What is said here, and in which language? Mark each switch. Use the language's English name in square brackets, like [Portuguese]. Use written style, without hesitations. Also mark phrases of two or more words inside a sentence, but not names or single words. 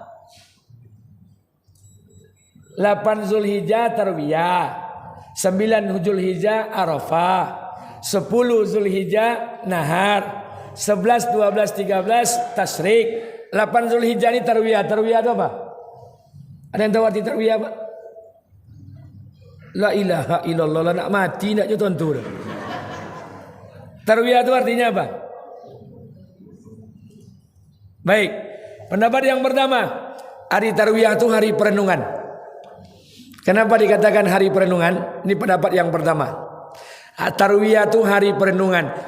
[Indonesian] 8 Zulhijjah Tarwiyah, 9 Zulhijjah Arafah, 10 Zulhijjah Nahar, 11, 12, 13 Tasyrik. 8 Zulhijjah ini Tarwiyah. Tarwiyah itu apa? Ada yang tahu arti Tarwiyah, Pak? [Arabic] لا إله إلا الله, [Malay] nak mati nak je tuan-tuan. [Indonesian] Tarwiyah itu artinya apa? Baik, pendapat yang pertama, hari Tarwiyah itu hari perenungan. Kenapa dikatakan hari perenungan? Ini pendapat yang pertama. Tarwiyah itu hari perenungan.